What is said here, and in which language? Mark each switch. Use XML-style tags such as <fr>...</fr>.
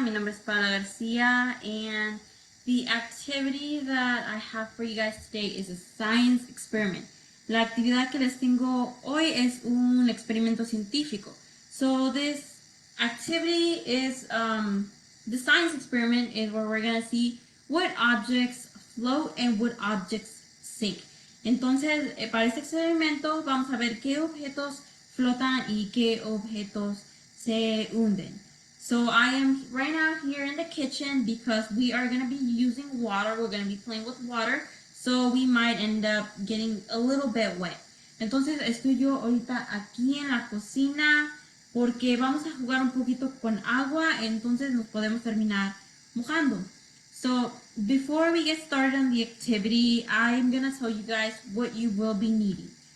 <es>Mi nombre es Paola Garcia,</es> <en>and the activity that I have for you guys today is a science experiment.</en> <es>La actividad que les tengo hoy es un experimento científico.</es> <en>So this activity is the science experiment is where we're gonna see what objects float and what objects sink.</en> <es>Entonces, para este experimento vamos a ver qué objetos flotan y qué objetos se hunden.</es> <en>So I am right now here in the kitchen because we are going to be using water. We're going to be playing with water. So we might end up getting a little bit wet.</en> <es>Entonces estoy yo ahorita aquí en la cocina porque vamos a jugar un poquito con agua. Entonces nos podemos terminar mojando.</es> <en>So before we get started on the activity, I'm going to tell you guys what you will be needing.</en>